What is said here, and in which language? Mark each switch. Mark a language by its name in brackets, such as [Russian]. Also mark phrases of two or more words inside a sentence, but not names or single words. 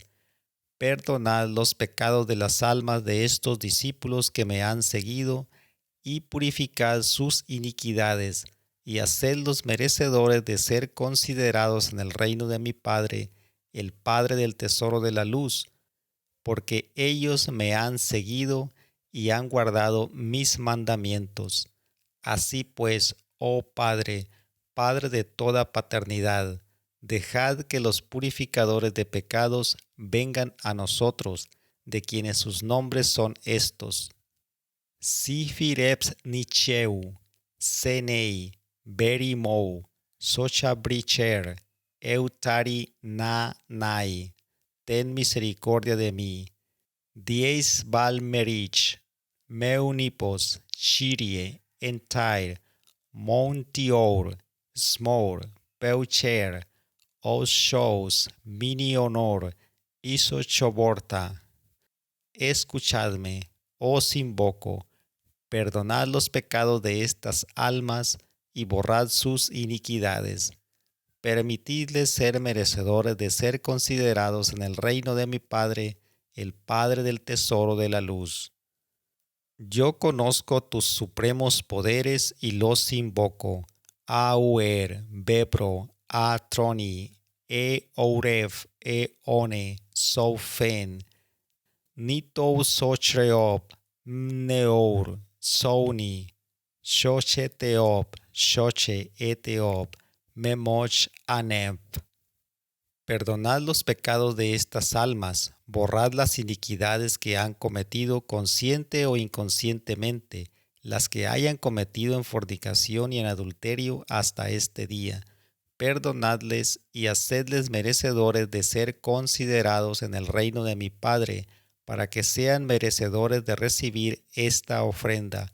[Spanish] Perdonad los pecados de las almas de estos discípulos que me han seguido, y purificad sus iniquidades, y hacedlos merecedores de ser considerados en el reino de mi Padre, el Padre del Tesoro de la Luz, porque ellos me han seguido y han guardado mis mandamientos. Así pues, oh Padre, Padre de toda paternidad, dejad que los purificadores de pecados vengan a nosotros, de quienes sus nombres son estos: Sifireps Nicheu, Senei, Berimou, Sochabricher, Eutari Na Nai. Ten misericordia de mí. Dies Valmerich, Meunipos, Chirie, Entire, Montior, Smor, Peucher, Os Shows, Mini Honor, Isochoborta. escuchadme, os invoco, perdonad los pecados de estas almas y borrad sus iniquidades. Permitidles ser merecedores de ser considerados en el reino de mi Padre, el Padre del tesoro de la luz. Yo conozco tus supremos poderes y los invoco. Auer, Bepro, Atroni, Ouref, One, Soufen, Nitou Sochreop, Mneur, Souni, Xocheteop, Xoche Eteop, Memoch Anep. Perdonad los pecados de estas almas, borrad las iniquidades que han cometido consciente o inconscientemente, las que hayan cometido en fornicación y en adulterio hasta este día. Perdonadles y hacedles merecedores de ser considerados en el reino de mi Padre, para que sean merecedores de recibir esta ofrenda.